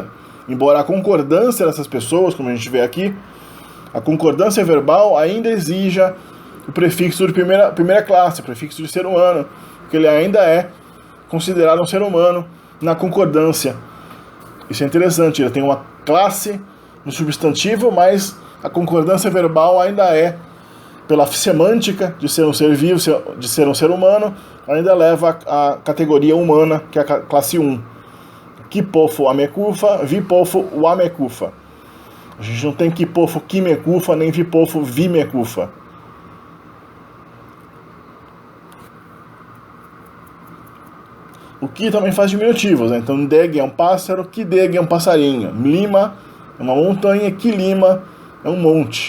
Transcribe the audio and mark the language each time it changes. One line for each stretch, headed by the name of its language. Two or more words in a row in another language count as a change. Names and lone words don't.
Portuguese: Embora a concordância dessas pessoas, como a gente vê aqui, a concordância verbal ainda exija o prefixo de primeira classe, o prefixo de ser humano, porque ele ainda é considerado um ser humano na concordância. Isso é interessante, ele tem uma classe no substantivo, mas a concordância verbal ainda é, pela semântica de ser um ser vivo, de ser um ser humano, ainda leva a categoria humana, que é a classe 1.
Swahili: Kipofo amekufa, vipofo wamekufa.
Portuguese: A gente não tem
Swahili: kipofo kimekufa,
Portuguese: nem
Swahili: vipofo vimekufa.
Portuguese: O ki também faz diminutivos, né? Então deg é um pássaro, kideg é um passarinho. Lima é uma montanha, kilima é um monte.